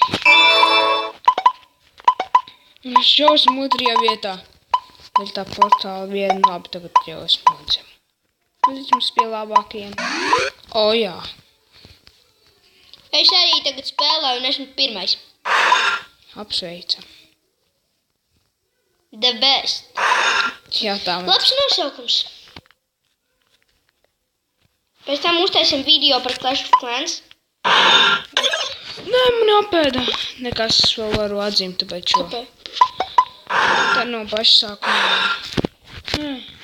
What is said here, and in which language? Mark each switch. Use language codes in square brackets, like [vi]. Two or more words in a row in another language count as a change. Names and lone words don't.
[lv] Es jau esmu otrajā vietā. Vēl tā portāla viena labi, tagad jau esmu otrajā. Līdz pie labākajiem. O, jā. Es arī tagad spēlēju un esmu pirmais. Apsveicam. [en] The best. [lv] Jā, tā man. Labs nosaukums. Pēc tam uztaisim video par Clash of Clans. Nē, man apēda. Nekas es vēl varu atzīmt, tāpēc šo. Tā no paša sākuma.